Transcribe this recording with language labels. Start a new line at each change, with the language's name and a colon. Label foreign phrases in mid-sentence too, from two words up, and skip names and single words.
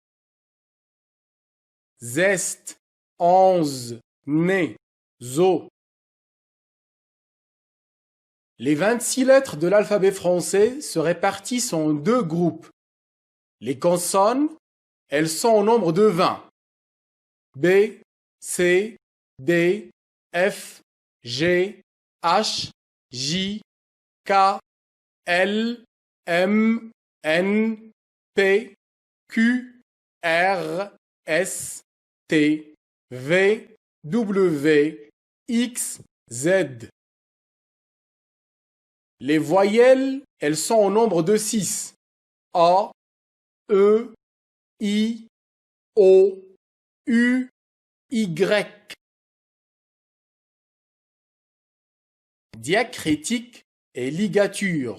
French: Zeste, onze, né, zo. Les 26 lettres de l'alphabet français se répartissent en deux groupes. Les consonnes, elles sont au nombre de 20. B, C, D, F, G, H, J, K, L, M, N, P, Q, R, S, T, V, W, X, Z. Les voyelles, elles sont au nombre de 6. A, E, I, O, U, Y. Diacritique et ligature.